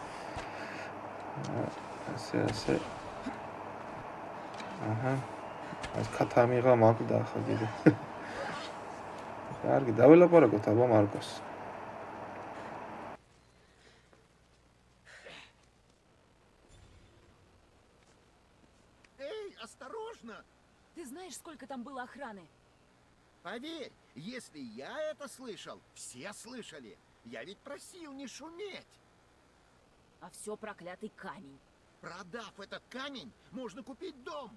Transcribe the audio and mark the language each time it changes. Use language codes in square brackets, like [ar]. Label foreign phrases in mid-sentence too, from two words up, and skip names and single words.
[ka] ასე. აჰა. ეს კათამიღა მაგდა ახლა კიდე. კარგი, დაველაპარაკოთ აბა მარკოს. [ru] осторожно. Ты знаешь, сколько там было охраны? Поверь, если я это слышал, все слышали. Я ведь просил не шуметь. А все проклятый камень. Продав этот камень, можно купить дом.